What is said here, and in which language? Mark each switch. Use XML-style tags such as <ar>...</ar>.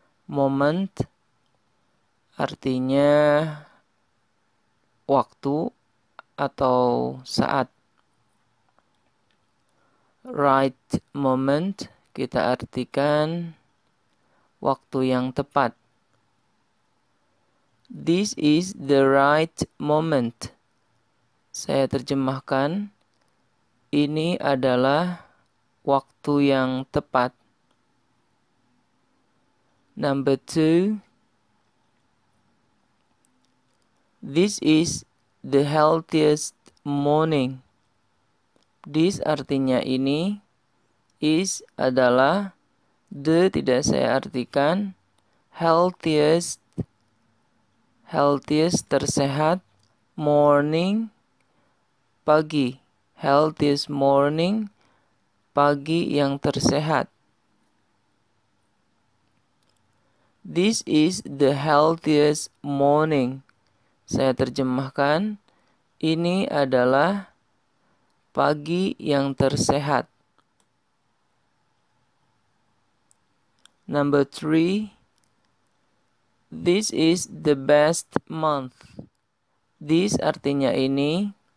<id>Moment artinya waktu atau saat.</id> <en>Right moment</en> <id>kita artikan waktu yang tepat.</id> <en>This is the right moment.</en> <id>Saya terjemahkan, ini adalah waktu yang tepat.</id> <en>Number 2. This is the healthiest morning.</en> <id>This artinya ini. Is adalah. The tidak saya artikan. Healthiest. Healthiest tersehat. Morning. Pagi.</id> <en>Healthiest morning.</en> <id>Pagi yang tersehat.</id> <en>This is the healthiest morning.</en> <id>Saya terjemahkan. Ini adalah pagi yang tersehat.</id> <en>Number 3. This is the best month.</en> <id>This artinya ini.</id>